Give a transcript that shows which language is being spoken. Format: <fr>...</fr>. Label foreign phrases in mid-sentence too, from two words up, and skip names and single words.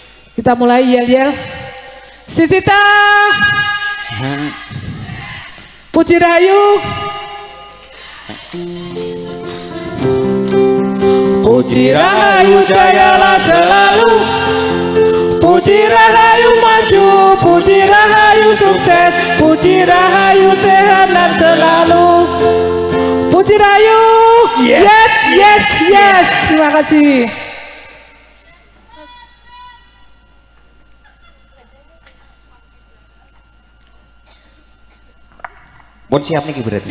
<id>Kita mulai yel-yel. Sisita. Puji Rahayu. Puji Rahayu jayalah selalu. Puji Rahayu maju, Puji Rahayu sukses, Puji Rahayu sehat dan selalu. Puji Rahayu.</id> <en>Yes, yes, yes.</en> <id>Terima kasih. Bon siap nih berarti.</id>